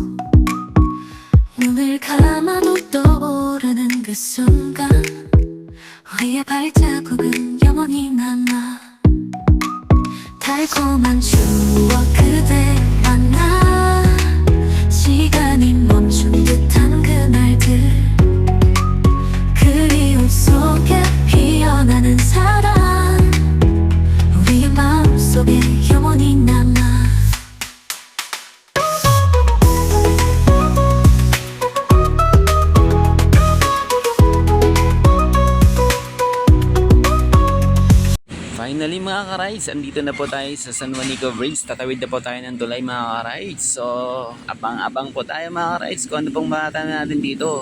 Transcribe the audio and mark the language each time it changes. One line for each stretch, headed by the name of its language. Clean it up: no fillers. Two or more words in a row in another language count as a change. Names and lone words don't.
Korean: 눈을 감아도 떠오르는 그 순간 우리의 발자국은 영원히 남아 달콤한 추억 그대 만나 시간이 멈춘 듯한 그날들 그리움 속에 피어나는 사랑 우리의 마음속에 영원히 남아
Filipino: Finally mga ka-rides, andito na po tayo sa San Juanico Bridge. Tatawid na po tayo ng tulay mga ka-rides. So, abang-abang po tayo mga ka-rides kung ano pong makita natin dito.